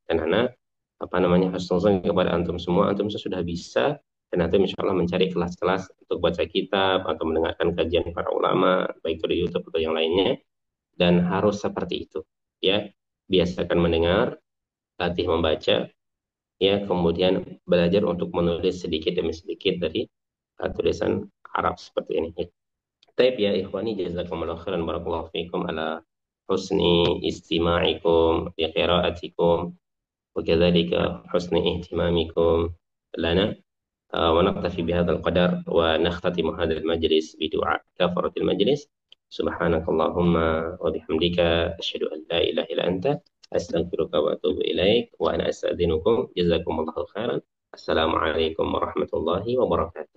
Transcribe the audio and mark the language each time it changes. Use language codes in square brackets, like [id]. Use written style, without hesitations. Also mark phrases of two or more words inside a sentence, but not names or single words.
[id] Dan Ana apa namanya husnuzon kepada antum semua sudah bisa dan antum [ar] إن شاء الله [id] mencari kelas-kelas untuk baca kitab atau mendengarkan kajian para ulama baik itu di YouTube atau yang lainnya dan harus seperti itu ya biasakan mendengar latih membaca ya kemudian belajar untuk menulis sedikit demi sedikit dari tulisan Arab seperti ini. [ar] طيب يا إخواني جزاكم الله خيرا بارك الله فيكم على حسن استماعكم لقراءتكم وكذلك حسن اهتمامكم لنا ونكتفي بهذا القدر ونختتم هذا المجلس بدعاء كفارة المجلس سبحانك اللهم وبحمدك أشهد أن لا إله إلا أنت أستغفرك وأتوب إليك وأنا أستأذنكم جزاكم الله خيرا السلام عليكم ورحمة الله وبركاته.